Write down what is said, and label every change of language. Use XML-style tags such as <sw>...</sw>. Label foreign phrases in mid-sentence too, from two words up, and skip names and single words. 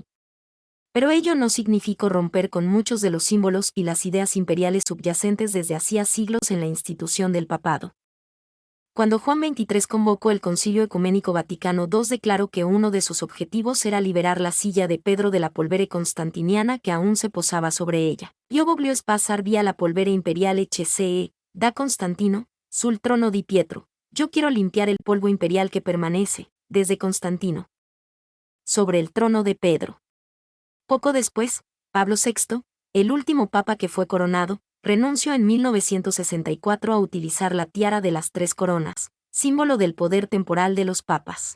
<es>Pero ello no significó romper con muchos de los símbolos y las ideas imperiales subyacentes desde hacía siglos en la institución del papado. Cuando Juan XXIII convocó el Concilio Ecuménico Vaticano II declaró que uno de sus objetivos era liberar la silla de Pedro de la</es> <it>polvere constantiniana</it> <es>que aún se posaba sobre ella.</es> <it>Io voglio spasar via la polvere imperiale HCE, da Constantino, sul trono di Pietro,</it> <es>yo quiero limpiar el polvo imperial que permanece, desde Constantino, sobre el trono de Pedro. Poco después, Pablo VI, el último papa que fue coronado, renunció en 1964 a utilizar la tiara de las tres coronas, símbolo del poder temporal de los papas.</es>